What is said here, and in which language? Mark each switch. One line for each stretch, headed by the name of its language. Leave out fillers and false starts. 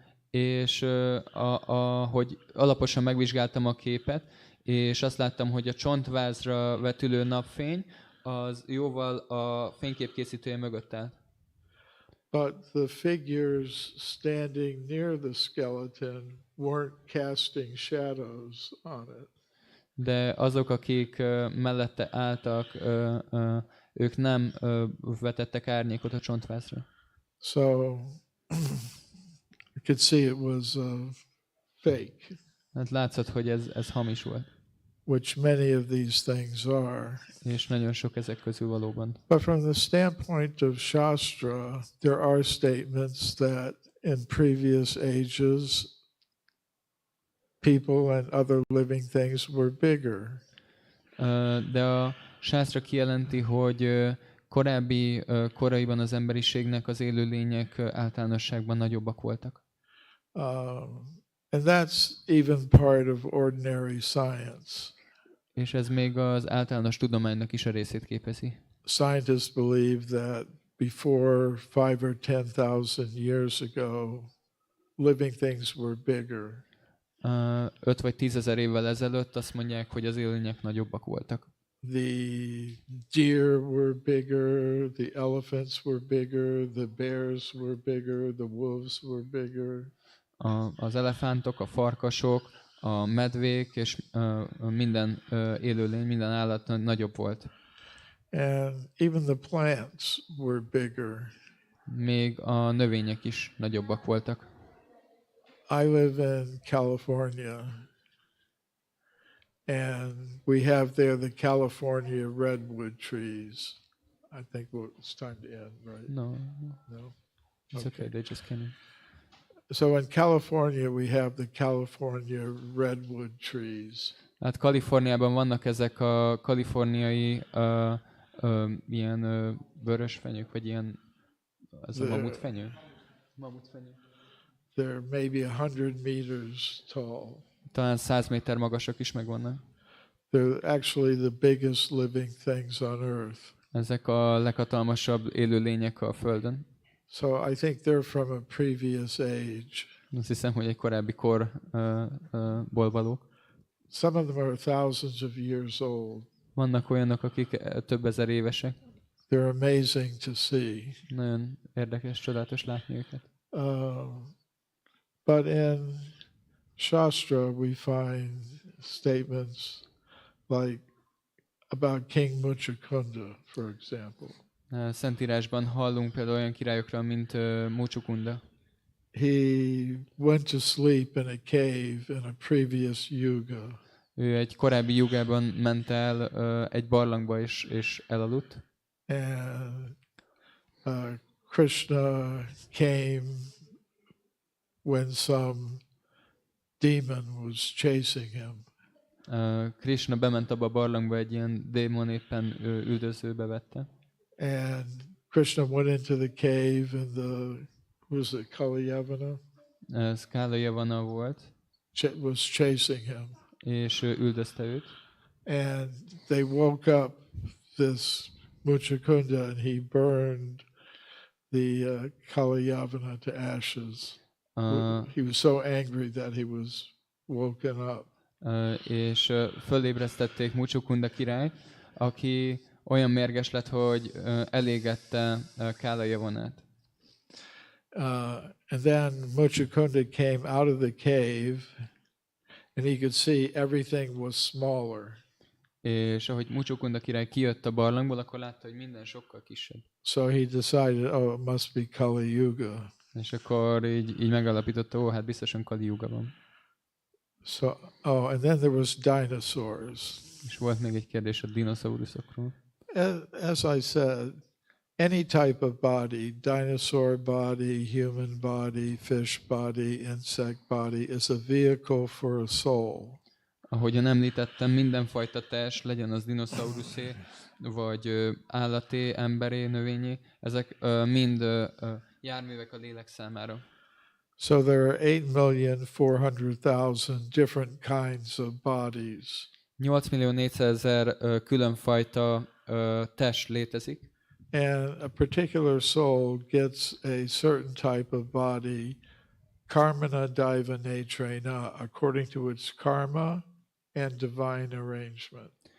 Hungarian: És hogy alaposan megvizsgáltam a képet, és azt láttam, hogy a csontvázra vetülő napfény az jóval a fényképkészítője mögött áll.
English: But the figures standing near the skeleton weren't casting shadows on it.
Hungarian: De azok, akik mellette álltak, ők nem vetettek árnyékot a csontvázra.
English: So you could see it was fake,
Hungarian: Hát látszott, hogy ez hamis volt.
English: which many of these things are.
Hungarian: És nagyon sok ezek közül valóban.
English: But from the standpoint of Shastra, there are statements that in previous ages, people and other living things were bigger.
Hungarian: De a sásztra kijelenti, hogy koraiban az emberiségnek az élőlények általánosságban nagyobbak voltak.
English: And that's even part of ordinary science.
Hungarian: És ez még az általános tudománynak is a részét képezi.
English: Scientists believe that before 5 or 10,000 years ago, living things were bigger.
Hungarian: 5 vagy 10 000 évvel ezelőtt azt mondják, hogy az élőlények nagyobbak voltak.
English: The deer were bigger, the elephants were bigger, the bears were bigger, the wolves were bigger.
Hungarian: Az elefántok, a farkasok, a medvék és minden élőlény, minden állat nagyobb volt.
English: And even the plants were bigger.
Hungarian: Még a növények is nagyobbak voltak.
English: I live in California, and we have there the California redwood trees. I think it's time to end, right? No, No? it's okay, they just came in. So in California, we have the California redwood trees.
Hungarian: Hát Kaliforniában vannak ezek a kaliforniai ilyen vörösfenyők, vagy ilyen, az a mamutfenyő? Mamutfenyő.
English: They're maybe 100 meters tall.
Hungarian: Talán 100 méter magasak is megvannak.
English: They're actually the biggest living things on Earth.
Hungarian: Ezek a leghatalmasabb élőlények a Földön.
English: So I think they're from a previous age.
Hungarian: Azt hiszem, hogy egy korábbi korból valók.
English: Some of them are thousands of years old.
Hungarian: Vannak olyanok, akik több ezer évesek.
English: They're amazing to see.
Hungarian: Nagyon érdekes, csodálatos látni őket.
English: But in Shastra, we find statements like about King Muchukunda, for example.
Hungarian: Szentírásban hallunk például olyan királyokról, mint Muchukunda.
English: He went to sleep in a cave in a previous yuga.
Hungarian: Ő egy korábbi jugában ment el egy barlangba és elaludt.
English: And Krishna came when some demon was chasing him.
Hungarian: Krishna bement abba a barlangba, egy ilyen démon éppen üldözőbe vette.
English: And Krishna went into the cave and was it Kalyavana?
Hungarian: Ez Kalyavana volt.
English: Was chasing him.
Hungarian: És üldözte őt.
English: And they woke up this Muchukunda and he burned the Kalyavana to ashes. He was so angry that he was woken up.
Hungarian: És fölébresztették Muchukunda királyt, aki olyan mérges lett, hogy elégette Kalajavanát.
English: And then Muchukunda came out of the cave and he could see everything was smaller.
Hungarian: És ahogy Muchukunda király kijött a barlangból, akkor látta, hogy minden sokkal kisebb.
English: So he decided, it must be Kali Yuga.
Hungarian: És akkor így megalapította, hát biztosan Kali Yuga van.
English: So, and then there was dinosaurs.
Hungarian: És volt még egy kérdés a dinoszauruszokról.
English: As I said, any type of body, dinosaur body, human body, fish body, insect body, is a vehicle for a soul.
Hungarian: Ahogyan említettem, mindenfajta test, legyen az dinoszauruszé, vagy állaté, emberé, növényé, ezek mind járművek a lélek számára.
English: So there are 8,400,000 different kinds of bodies.
Hungarian: 8.400.000 különfajta test létezik.
English: and a particular soul gets a certain type of body,
Sanskrit: karmana daiva netrena,
English: according to its karma and divine arrangement.